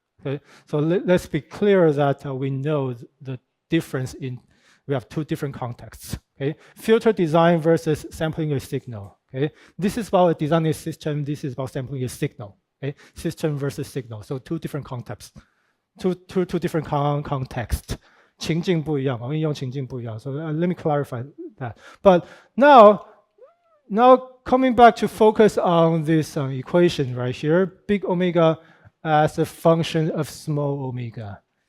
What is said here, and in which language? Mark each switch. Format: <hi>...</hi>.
<en>Okay, so let's be clear that we know the difference we have two different contexts. Okay, filter design versus sampling a signal. Okay, this is about designing a system. This is about sampling a signal. Okay, system versus signal. So two different contexts, two different contexts.</en> <zh>情境不一样，应用情境不一样.</zh> <en>So let me clarify that. But now coming back to focus on this equation right here, big omega as a function of small omega.</en>